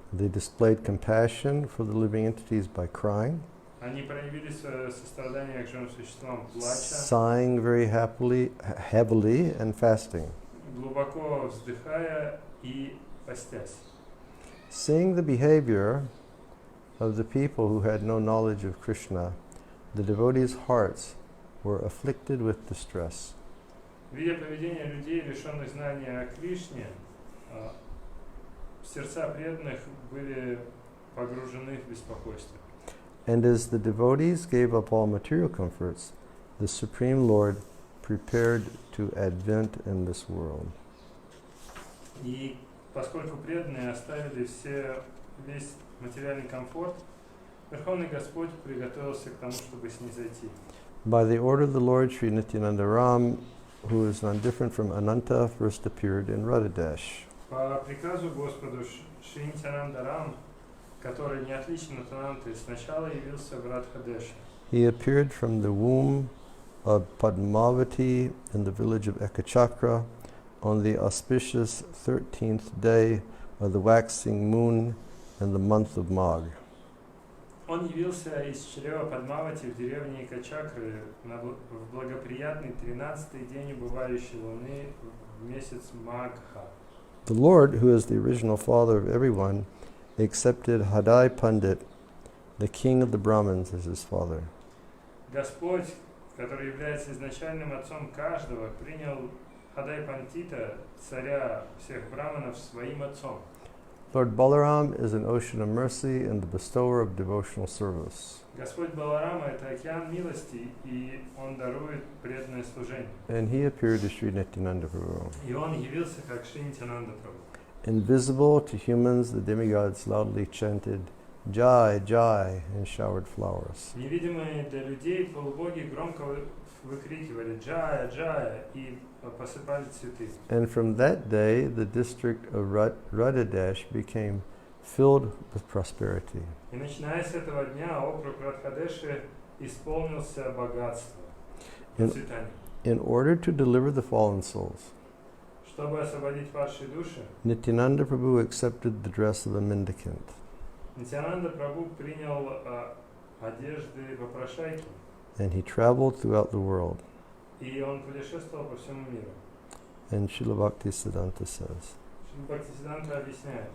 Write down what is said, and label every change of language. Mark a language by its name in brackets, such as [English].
[English] They displayed compassion for the living entities by crying, [Russian] Они проявили свое сострадание к живым существам, плача, [English] sighing very heavily and fasting. [Russian] глубоко вздыхая и постясь. [English] Seeing the behavior of the people who had no knowledge of Krishna, the devotees' hearts were afflicted with distress. [Russian] Видя поведение людей, лишенных знания о Кришне, сердца преданных были погружены в беспокойство. [English] And as the devotees gave up all material comforts, the Supreme Lord prepared to advent in this world. [Russian] И поскольку преданные оставили весь материальный комфорт, Верховный Господь приготовился к тому, чтобы снизойти. [English] By the order of the Lord, Sri Nityananda Ram, who is none different from Ananta, first appeared in Radhadesh. [Russian] По приказу Господу Шри Нитянанда Рам, который не отличен от Ананты, сначала явился в Радхадеше. [English] He appeared from the womb of Padmavati in the village of Ekachakra on the auspicious 13th day of the waxing moon in the month of Magh. [Russian] Он явился из чрева Падмавати в деревне Экачакры в благоприятный 13-й день убывающей луны в месяц Магха. [English] The Lord, who is the original father of everyone, accepted Hadai Pandit, the king of the Brahmins, as his father. [Russian] Господь, который является изначальным отцом каждого, принял Хадай Пандита, царя всех браманов, своим отцом. [English] Lord Balaram is an ocean of mercy and the bestower of devotional service. [Russian] Господь Баларама – это океан милости, и Он дарует преданное служение. [English] And he appeared as Sri Nityananda Prabhu. [Russian] И Он явился как Шри Нитянанда Прабху. [English] Invisible to humans, the demigods loudly chanted Jai, Jai, and showered flowers. [Russian] Невидимые для людей полубоги громко выкрикивали «Джая, Джая» и посыпали цветы. [English] And from that day, the district of Radhadesh became filled with prosperity. [Russian] И начиная с этого дня округ Радхадеши исполнился богатством. процветания. [English] In order to deliver the fallen souls, [Russian] Чтобы освободить падшие души, [English] Nityananda Prabhu accepted the dress of a mendicant. [Russian] Нитьянанда Прабху принял одежды попрошайки, [English] And he traveled throughout the world. [Russian] и он путешествовал по всему миру. [English] And Srila Bhaktisiddhanta says, [Russian] Шрила Бхактисиддханта объясняет,